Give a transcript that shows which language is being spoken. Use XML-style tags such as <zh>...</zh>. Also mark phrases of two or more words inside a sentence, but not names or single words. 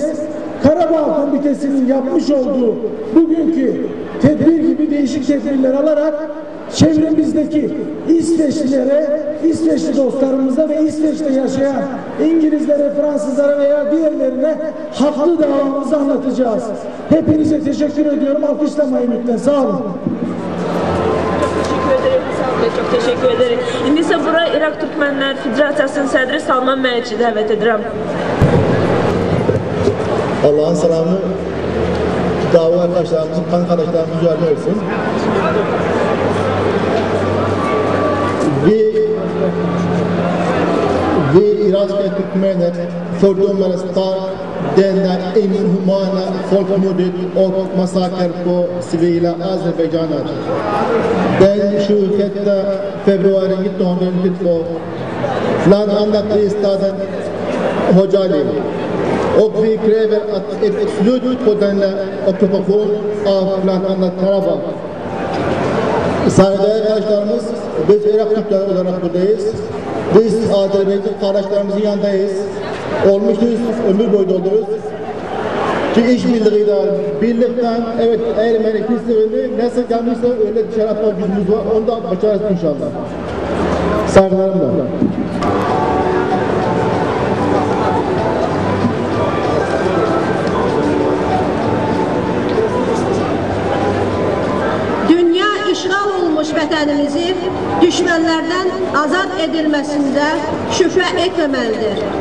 <tr>Karabağ Komitesi'nin yapmış olduğu bugünkü tedbir gibi değişik tedbirler alarak çevremizdeki İsveçlilere, İsveçli dostlarımıza ve İsveç'te yaşayan İngilizlere, Fransızlara veya diğerlerine haklı davamızı anlatacağız. Hepinize teşekkür ediyorum. Alkışlamayın lütfen. Sağ olun. Çok teşekkür ederim.</tr> <az>İndi isə bura İraq Türkmenler Federasiyasının sədri Salman Məhəccə dəvət edirəm.</az> <tr>Allah'ın selamı dava arkadaşlarımızın, kan kardeşlerimizin üzerine olsun.</tr> <sv>Vi iranska Türkmener fördomarna starkt denna inhumana folkmordet och massaker på civila azerbaijananer. Den 27 februari 1992 bland annat i staden Xocalı. Och vi kräver ett slut på denna ockupation av bland annat Karabağ.</sv> <tr>Saygıdeğer arkadaşlarımız, biz Irak Türkleri olarak buradayız. Biz Azerbaycan kardeşlerimizin yanındayız. Olmuşuz, ömür boyu doldururuz. Ki işbirliğiyle, birlikten, evet Ermeni pisliğini nasıl gelmişse öyle dışarı atma gücümüz var. Onu da başarırız inşallah. Saygılarımla.</tr> <az>vətənimizi düşmənlərdən azad edilməsində şübhə etməməlidir.</az>